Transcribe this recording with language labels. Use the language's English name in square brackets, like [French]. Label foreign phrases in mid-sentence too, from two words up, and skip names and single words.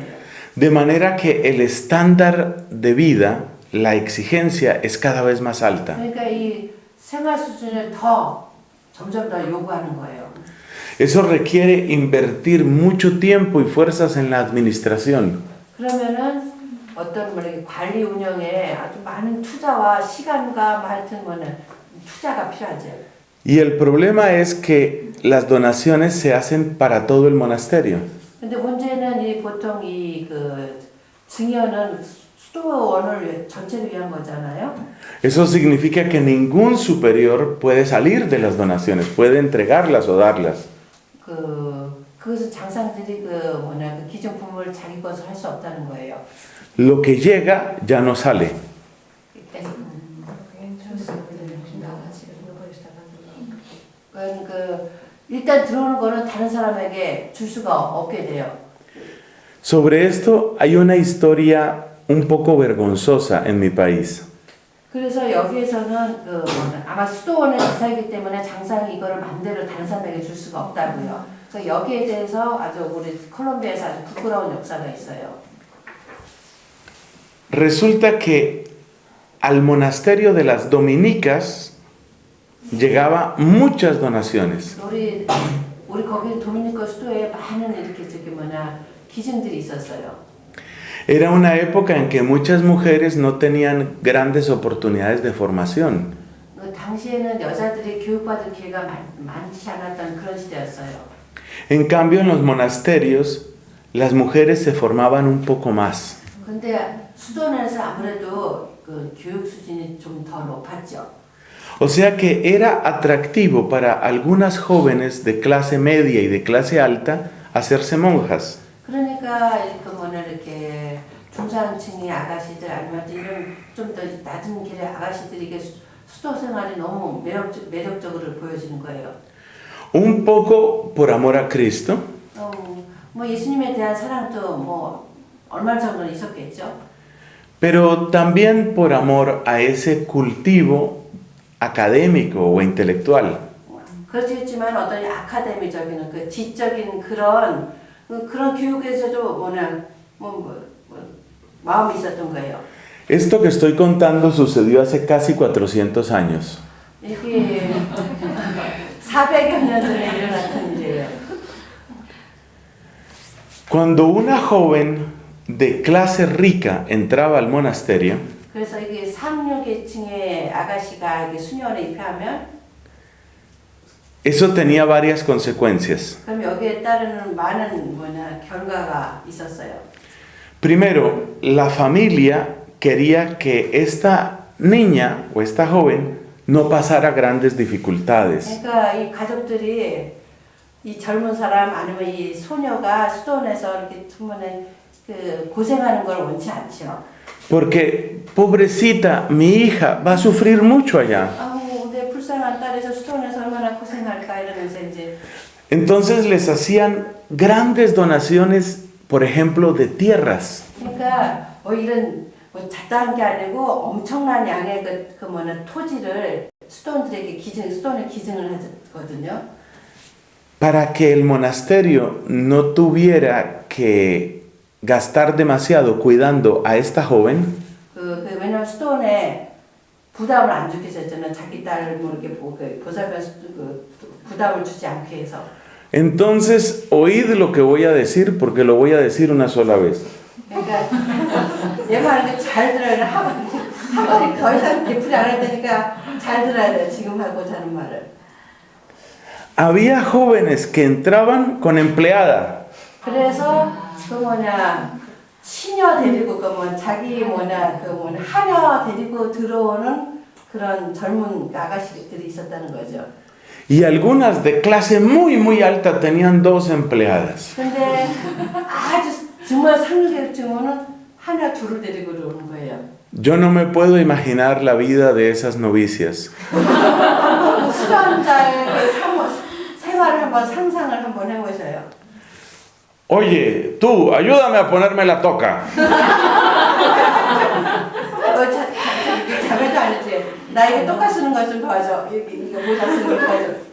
[Spanish] De manera que el estándar de vida, la exigencia es cada vez más alta. [Korean] 그러니까 이 생활 수준을 점점 더 요구하는 거예요. [Spanish] Eso requiere invertir mucho tiempo y fuerzas en la administración. [Korean] 그러면은 어떤 관리 운영에 아주 많은 투자와 시간과 하여튼 투자가 필요하죠. [Spanish] Y el problema es que las donaciones se hacen para todo el monasterio. [Korean] 근데 문제는 이 보통 그 증여는 수도원을 전체를 위한 거잖아요. [Spanish] Eso significa que ningún superior puede salir de las donaciones, puede entregarlas o darlas. [Korean] 그것은 장상들이 그 기증품을 자기 것을 할 수 없다는 거예요. [Spanish] Lo que llega ya no sale. [Korean] 일단 들어오는 거는 다른 사람에게 줄 수가 없게 돼요. [Spanish] Sobre esto hay una historia un poco vergonzosa en mi país. [Korean] 그래서 여기에서는 아마 수도원의 기사이기 때문에 장상이 이거를 맘대로 다른 사람에게 줄 수가 없다고요. 그래서 여기에 대해서 아주 우리 콜롬비아에서 아주 부끄러운 역사가 있어요. [Spanish] resulta que al monasterio de las dominicas llegaba muchas donaciones. [Korean] 우리 거기 도미니카 수도에 많은 이렇게 기증들이 있었어요. [Spanish] Era una época en que muchas mujeres no tenían grandes oportunidades de formación. [Korean] 당시에는 여자들이 교육받을 기회가 많지 않았던 그런 시대였어요. [Spanish] En cambio, en los monasterios, las mujeres se formaban un poco más. [Korean] 근데 수도원에서 아무래도 그 교육 수준이 좀 더 높았죠. [Spanish] O sea que era atractivo para algunas jóvenes de clase media y de clase alta hacerse monjas. [Korean] 그러니까 이렇게 중산층의 아가씨들 아니면 이런 좀 더 낮은 길의 아가씨들이 이게 수도 생활이 너무 매력적으로 보여지는 거예요. [Spanish] Un poco por amor a Cristo, [Korean] 뭐 예수님에 대한 사랑도 뭐 얼마 정도는 있었겠죠. [Spanish] pero también por amor a ese cultivo académico o intelectual. [Korean] 그렇지만 어떤 아카데미적인 그 지적인 그런 교육에서도 마음이 있었던 거예요. [Spanish] Esto que estoy contando sucedió hace casi 400 años. [Korean] 이게 400여 년 전에 일어났던 일이에요. [Spanish] Cuando una joven de clase rica entraba al monasterio, [Korean] 그래서 이게 상류 계층의 아가씨가 이게 수녀원에 입회하면 [Spanish] eso tenía varias consecuencias. [Korean] 그럼 여기에 따르는 많은 결과가 있었어요. [Spanish] Primero, la familia quería que esta niña o esta joven no pasara grandes dificultades. [Korean] 그러니까 이 가족들이 이 젊은 사람 아니면 이 소녀가 수도원에서 이렇게 그 고생하는 걸 원치 않죠. [Spanish] Porque, pobrecita, mi hija va a sufrir mucho allá. [Korean] 아우, 내 불쌍한 딸에서 수도원에서 얼마나 고생할까 이러면서 이제. [Spanish] Entonces les hacían grandes donaciones, por ejemplo, de tierras. [Korean] 그러니까 이런 작다한 게 아니고 엄청난 양의 토지를 수도원들에게 수도원에 기증을 했거든요. [Spanish] Para que el monasterio no tuviera que gastar demasiado cuidando a esta joven, [Korean] 왜냐면 수도원에 부담을 안 주게 했잖아요. 자기 딸 이렇게 보살펴서 부담을 주지 않게 해서. [Spanish] entonces oíd lo que voy a decir porque lo voy a decir una sola vez. [Korean] 그러니까 얘 말을 잘 들어야 한 더 이상 되풀이 안 할 테니까 잘 들어야 돼. 지금 하고자 하는 말을. [Spanish] Había jóvenes que entraban con empleada. [Korean] 그래서 시녀 데리고 자기 하녀 데리고 들어오는 그런 젊은 아가씨들이 있었다는 거죠. [Spanish] Y algunas de clase muy muy alta tenían 2 empleadas. [Korean] 근데 아주 정말 상류계층은 하나 둘을 데리고 오는 거예요. [Spanish] Yo no me puedo imaginar la vida de esas novicias. [Korean] 수련자의 생활을 한번 상상을 한번 해보세요. [Spanish] Oye, tú, ayúdame a ponerme la toca. [Korean] 자매도 아니지. 나 이거 똑같이 쓰는 거 좀 도와줘. 이거 모자 쓰는 거 도와줘.